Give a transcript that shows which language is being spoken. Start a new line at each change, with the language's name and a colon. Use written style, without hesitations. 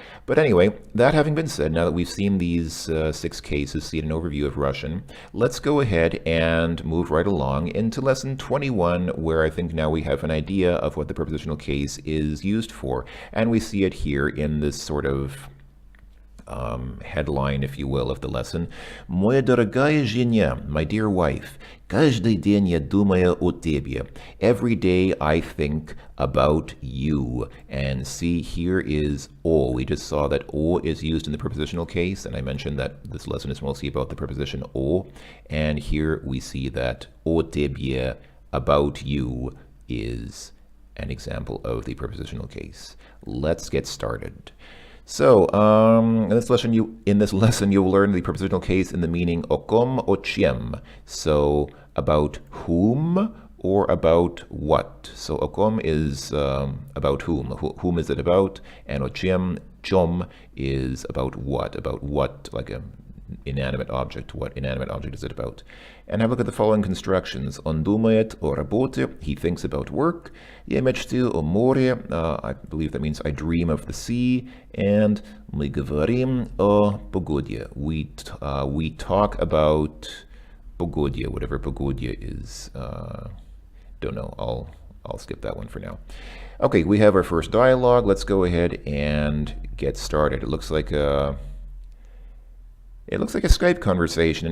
English: But anyway, that having been said, now that we've seen these 6 cases, seen an overview of Russian, let's go ahead and move right along into lesson 21, where I think now we have an idea of what the prepositional case is used for. And we see it here in this sort of headline, if you will, of the lesson.
Russian: Моя дорогая жена,
English: my dear wife,
Russian: каждый день я думаю о тебе.
English: Every day I think about you. And see, here is о. We just saw that о is used in the prepositional case, and I mentioned that this lesson is mostly about the preposition о. And here we see that
Russian: о тебе,
English: about you, is an example of the prepositional case. Let's get started. So, in this lesson, you will learn the prepositional case in the meaning
Russian: o kom, o чем.
English: So, about whom or about what. So,
Russian: o kom
English: is about whom. Whom is it about? And
Russian: o чем
English: is about what, like a inanimate object. What inanimate object is it about? And have a look at the following constructions.
Russian: Он думает о работе.
English: He thinks about work.
Russian: Я мечтаю о море.
English: I believe that means I dream of the sea.
Russian: And мы говорим о погоде.
English: We talk about
Russian: погоде,
English: whatever погоде is. Don't know. I'll skip that one for now. Okay, we have our first dialogue. Let's go ahead and get started. It looks like a Skype conversation.